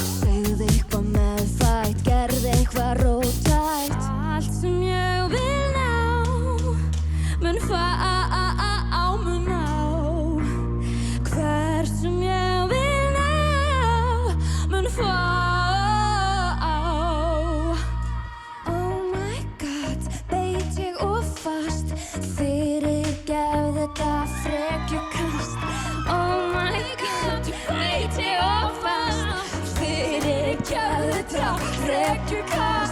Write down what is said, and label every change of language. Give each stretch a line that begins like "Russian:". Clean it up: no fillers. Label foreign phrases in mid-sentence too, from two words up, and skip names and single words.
Icelandic: Segðu eitthvað meðfætt, gerðu eitthvað róttækt. Allt sem ég vil ná, mun það ná. Hvert sem ég vil ná, mun það.
English: Oh my god,
Icelandic: beit ég of fast, fyrirgefðu þetta frekjukast.
English: Oh my god,
Icelandic: beit ég of fast, fyrirgefðu þetta frekjukast.